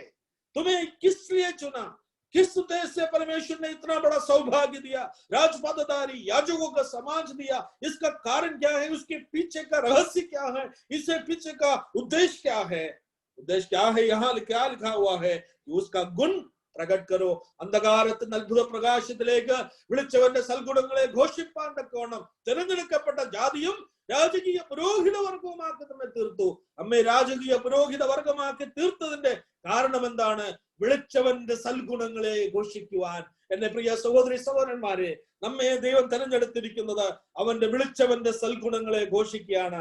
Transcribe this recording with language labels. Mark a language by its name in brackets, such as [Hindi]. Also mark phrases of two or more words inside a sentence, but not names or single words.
[Hindi] तुम्हें किस लिए चुना? किस उद्देश्य से परमेश्वर ने इतना बड़ा सौभाग्य दिया, राजपदधारी, याजकों का समाज दिया? इसका कारण क्या है? उसके पीछे का रहस्य क्या है? इससे पीछे का उद्देश्य क्या है? उद्देश्य क्या है? यहाँ क्या लिखा हुआ है कि उसका गुण प्रकट करो। [Malayalam] അന്ധകാരത്തിന് അത്ഭുത പ്രകാശത്തിലേക്ക് വിളിച്ചവന്റെ സൽഗുണങ്ങളെ ഘോഷിപ്പാൻ തക്കവണ്ണം തിരഞ്ഞെടുക്കപ്പെട്ട ജാതിയും രാജകീയ പുരോഹിത വർഗവുമാക്കി നമ്മെ തീർത്തു. നമ്മെ രാജകീയ പുരോഹിത വർഗമാക്കി തീർത്തതിന്റെ കാരണം എന്താണ്? വിളിച്ചവന്റെ സൽഗുണങ്ങളെ ഘോഷിക്കുവാൻ. എന്റെ പ്രിയ സഹോദരി സഹോദരന്മാരെ, നമ്മെ ദൈവം തെരഞ്ഞെടുത്തിരിക്കുന്നത് അവന്റെ വിളിച്ചവന്റെ സൽഗുണങ്ങളെ ഘോഷിക്കുകയാണ്.